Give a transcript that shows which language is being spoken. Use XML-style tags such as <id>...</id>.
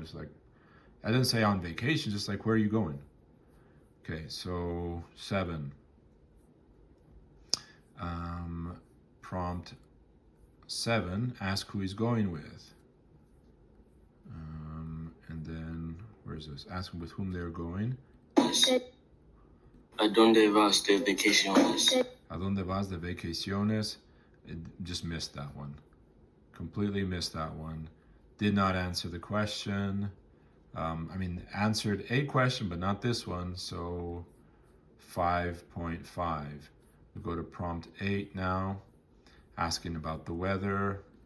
<en>Just like, I didn't say on vacation, just like where are you going? Okay, so 7. Prompt 7, ask who he's going with. And then, where is this? Ask him with whom they're going.</en> <es>¿A dónde vas de vacaciones? ¿A dónde vas de vacaciones?</es> <en>It just missed that one. Completely missed that one. Did not answer the question. I mean, answered a question, but not this one, so 5.5. We go to prompt 8 now, asking about the weather.</en>